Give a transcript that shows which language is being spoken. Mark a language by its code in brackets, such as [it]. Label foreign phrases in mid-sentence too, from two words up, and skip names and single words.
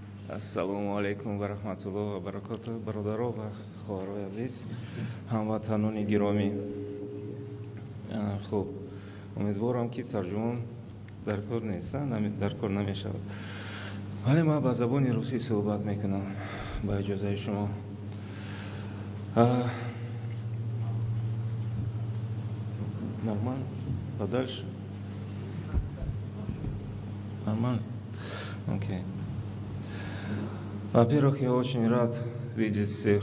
[ar] السلام عليكم ورحمة الله وبركاته. [tg] Бародаров ва ховарои азиз, ҳамватанони гиромӣ. Хуб, умедворам ки тарҷумон дар кор нест, дар кор намешавад. Вале ман ба забони русӣ суҳбат мекунам ба иҷозаи шумо. [ru] Нормально? Подальше? Нормально? Окей. Во-первых, я очень рад видеть всех.